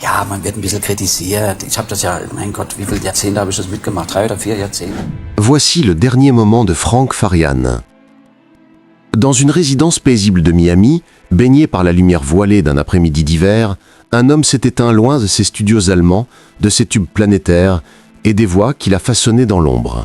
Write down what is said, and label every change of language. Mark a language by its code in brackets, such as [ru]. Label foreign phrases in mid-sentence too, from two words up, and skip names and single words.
[de] Ja, man wird ein bisschen kritisiert. Ich habe das ja, mein Gott, wie viele Jahrzehnte habe ich das mitgemacht? 3 oder 4 Jahrzehnte. [fr] Voici le dernier moment de Frank Farian. Dans une résidence paisible de Miami, baigné par la lumière voilée d'un après-midi d'hiver, un homme s'est éteint loin de ses studios allemands, de ses tubes planétaires et des voix qu'il a façonnées dans l'ombre.